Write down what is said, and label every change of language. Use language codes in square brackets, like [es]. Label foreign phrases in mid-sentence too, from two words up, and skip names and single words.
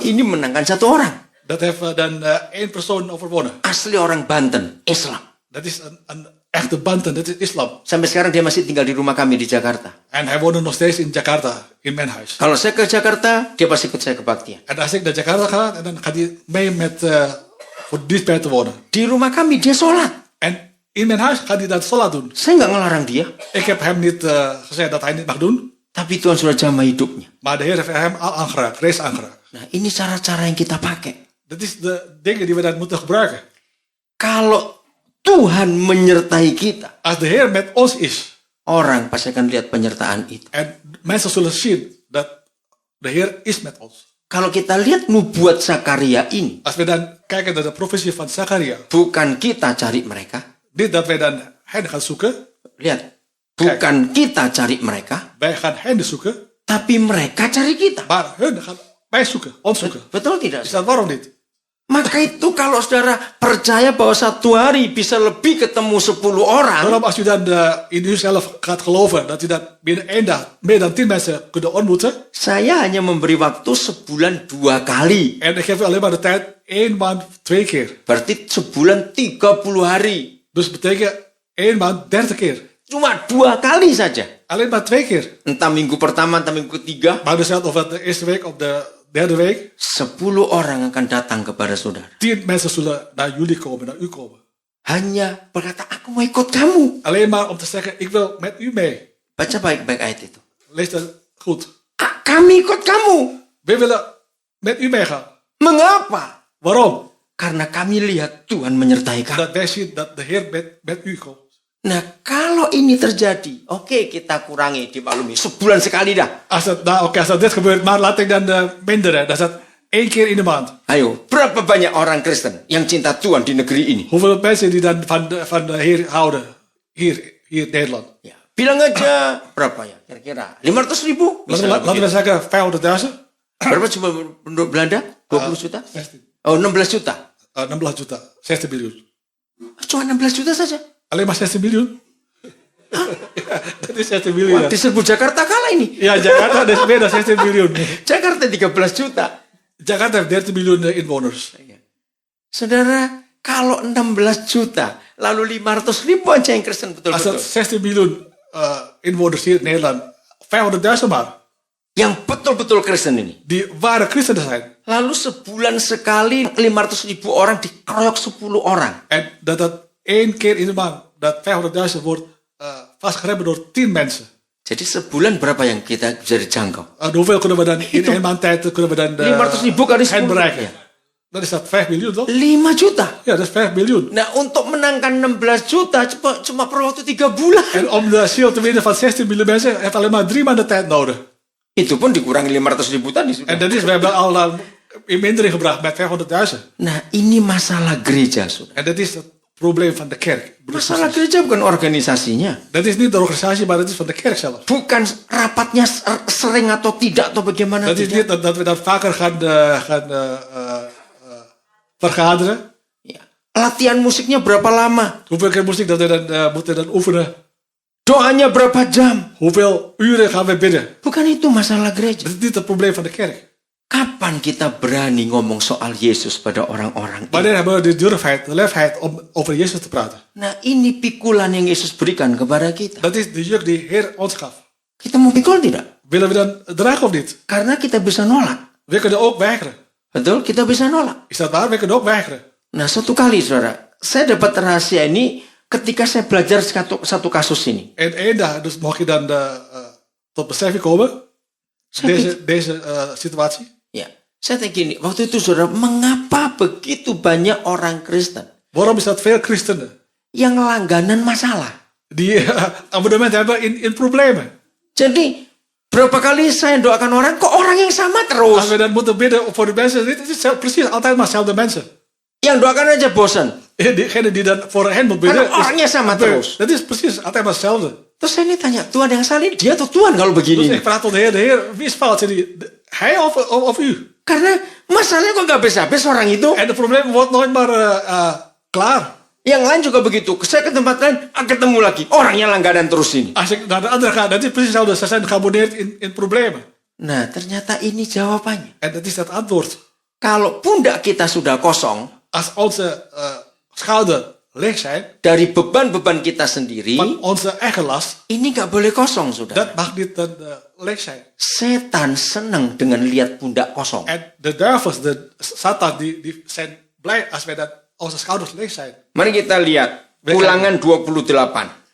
[id] ini menangkan satu orang. [nl] dat heeft dan één persoon overwonnen. [id] Asli orang Banten, Islam. [nl] Dat is een echte Banten, dat is islam. [id] Sampai sekarang dia masih tinggal di rumah kami di Jakarta. [nl] En hij woonde nog steeds in Jakarta, in mijn huis. [id] Kalau saya ke Jakarta, dia pasti ikut saya kebaktian. [nl] En als ik naar Jakarta ga, en dan gaat hij mee met voor dichtbij te wonen. [id] Di rumah kami dia sholat. [nl] En in mijn huis gaat hij dat salat doen. [id] Saya nggak ngelarang dia, [nl] Ik heb hem niet gezegd dat hij niet mag doen, [id] tapi Tuhan sudah jamah hidupnya. [nl] maar de Heer heeft hem al aangeraakt, reeds aangeraakt. [id] Nah, ini cara-cara yang kita pakai. [nl] Dat is de dingen die we dan moeten gebruiken. [id] Kalau Tuhan menyertai kita, [nl] Als de Heer met ons is, [id] orang pasti akan lihat penyertaan itu. [nl] en mensen zullen zien dat de Heer is met ons. [id] Kalau kita lihat nubuat Zakaria ini, [nl] Als we dan kijken naar de profetie van Zakaria, [id] bukan kita cari mereka. [nl] niet dat wij dan hen gaan zoeken, [id] Lihat, bukan kita cari mereka, [nl] wij gaan hen zoeken, [id] tapi mereka cari kita. [nl] maar hun gaan wij zoeken, ons zoeken. [id] Betul tidak? [nl] Is dat waarom niet? [id] Maka itu kalau saudara percaya bahwa satu hari bisa lebih ketemu 10 orang, [nl] Waarom als u dan in uzelf gaat geloven dat u dat binnen één dag meer dan 10 mensen kunnen ontmoeten, [id] saya hanya memberi waktu sebulan 2 kali. [nl] en ik geef u alleen maar de tijd 1 maand 2 keer. [id] Berarti sebulan 30 hari. [nl] Dus betekent 1 maand 30 keer. [id] Cuma 2 kali saja. [nl] Alleen maar 2 keer. [id] Entah minggu pertama, entah minggu ketiga. [nl] Maar dus of het de eerste week of de derde week, [id] 10 orang akan datang kepada saudara. [nl] 10 mensen zullen naar jullie komen, naar u komen. [id] Hanya berkata, aku mau ikut kamu. [nl] Alleen maar om te zeggen, ik wil met u mee. [id] Baca baik-baik ayat itu. [nl] Lees dat goed. [id] Kami ikut kamu. [nl] We willen met u meegaan. [id] Mengapa? [nl] Waarom? [id] Karena kami lihat Tuhan menyertai kami. [nl] Dat wij zien dat de Heer met u komt. [id] Nah, kalau ini terjadi, oke, kita kurangi, dimaklumi. Sebulan sekali dah. [nl] Als dat dit gebeurt, maar laat ik dan minderen. Dat is dat 1 keer in de maand. [id] Ayo, berapa banyak orang Kristen yang cinta Tuhan di negeri ini? [nl] Hoeveel mensen die dan van de Heer houden hier in Nederland? [id] Ya, bilang aja berapa ya? Kira-kira 500.000? [nl] Laten we zeggen 500.000. [id] Berapa cuma penduduk Belanda? 20 juta? 16. Oh, 16 juta. [nl] 16 juta. 16 miljoen. [id] Cuma 16 juta saja. [nl] Alleen maar 16 miljoen? Dat is 16 miljoen. [id] Wah, disebut Jakarta kalah ini. [nl] Ja, Jakarta is meer dan 16 miljoen. [id] Jakarta 13 juta. [nl] Jakarta heeft 13 miljoen inwoners. [id] Saudara, kalau 16 juta, lalu 500.000 aja yang Kristen [nl] Als dat [id] betul-betul. [nl] 16 miljoen inwoners hier in Nederland, 500.000 maar, [id] Yang betul-betul Kristen ini. [nl] die ware christenen zijn. [id] Lalu sebulan sekali 500.000 orang dikeroyok 10 orang. [nl] En dat 1 keer in de maand, dat 500.000 wordt vastgegrepen door 10 mensen. [id] Jadi sebulan berapa yang kita bisa dijangkau? [nl] Hoeveel kunnen we dan in 1 maand tijd kunnen we dan [id] 500.000 kali 10 [nl] hen bereiken? [id] ya. [nl] Dan is dat 5 miljoen toch? [id] 5 juta. [nl] Ja, dat is 5 miljoen. [id] Nah, untuk menangkan 16 juta cuma perlu waktu 3 bulan. [nl] En om de ziel te winnen van 16 miljoen mensen, heeft alleen maar 3 maanden tijd nodig. [id] Itu pun dikurangi 500.000 tadi sudah. [nl] En dat is, we hebben al in mindering gebracht met 500.000. [id] Nah, ini masalah gereja, saudara. [nl] En dat is het probleem van de kerk. [id] Masalah gereja bukan organisasinya. [nl] Dat is niet de organisatie, maar dat is van de kerk zelf. [id] Bukan rapatnya sering atau tidak atau bagaimana. [nl] Dat is niet dat we dan vaker gaan vergaderen. [id] Ya. Latihan musiknya berapa lama? [nl] Hoeveel keer muziek dat we dan moeten dan oefenen? [id] Doanya berapa jam? [nl] Hoeveel uren gaan we bidden? [id] Bukan itu masalah gereja. [nl] Dat is niet het probleem van de kerk. [id] Kapan kita berani ngomong soal Yesus pada orang-orang ini? [nl] Wanneer hebben we de durfheid, de lefheid om over Jezus te praten? [id] Nah, ini pikulan yang Yesus berikan kepada kita. [nl] Dat is de juk die Heer ons gaf. [id] Kita mau pikul tidak? [nl] Willen we dan dragen of niet? [id] Karena kita bisa nolak. [nl] We kunnen ook weigeren. [id] Betul? Kita bisa nolak. [nl] Is dat waar? We kunnen ook weigeren. [id] Nah, suatu kali, saudara, saya dapat rahasia ini ketika saya belajar satu kasus ini. [nl] En één dag, dus mocht je dan tot besef komen, deze situatie. [id] Ya, saya tanya gini, waktu itu saudara, mengapa begitu banyak orang Kristen [nl] Waarom is dat veel christenen [id] yang langganan masalah? [nl] die abonnement hebben in problemen? [id] Jadi, berapa kali saya doakan orang, kok orang yang sama terus? [nl] Als we dan moeten bidden voor de mensen, dit is precies altijd maar dezelfde mensen. [id] Yang doakan aja bosan. [nl] Degene die dan voor hen moet bidden, [id] Karena orangnya sama terus. [nl] dat is precies altijd maar hetzelfde. [id] Terus saya ini tanya, Tuhan yang salib, dia atau Tuhan kalau [nl] Dus [id] begini? [nl] ik vraag tot de Heer, wie is fout? Hij of u? [id] Karena masalahnya kok gak habis-habis orang itu. [nl] En het probleem wordt nooit maar klaar. [id] Yang lain juga begitu. Saya ke tempat lain, ketemu lagi. Orangnya langganan terus ini. [nl] Als ik naar de andere ga, dat is precies hetzelfde. Ze zijn geabonneerd in problemen. [id] Nah, ternyata ini jawabannya. [nl] En dat is het antwoord. [id] Kalau pundak kita sudah kosong, [nl] Als onze schouder leeg zijn, [id] dari beban-beban kita sendiri, [nl] van onze eigen last, [id] ini gak boleh kosong, saudara. [nl] dat mag niet leeg zijn. [id] Setan senang dengan lihat pundak kosong. [nl] En de duivels, de Satan, die zijn blij als wij dat onze schouders leeg zijn. [id] Mari kita lihat Ulangan 28.